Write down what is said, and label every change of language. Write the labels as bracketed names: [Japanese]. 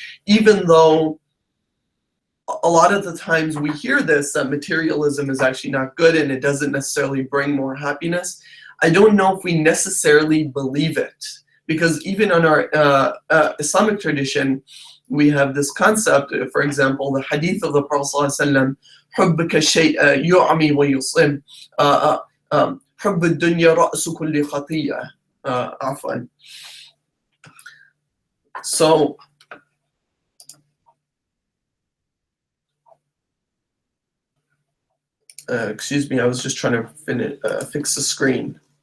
[English] Even though a lot of the times we hear this, that materialism is actually not good and it doesn't necessarily bring more happiness, I don't know if we necessarily believe it, because even in our Islamic tradition, we have this concept. For example, the hadith of the Prophet ﷺ, [Arabic] حُبُّكَ الشَّيْءَ يُعْمِي وَيُصِمْ حُبُّ الدُّنْيَا رَأْسُ كُلِّ خَطِيئَةٍ عفوا. [English] So excuse me, I was just trying to fix the screen.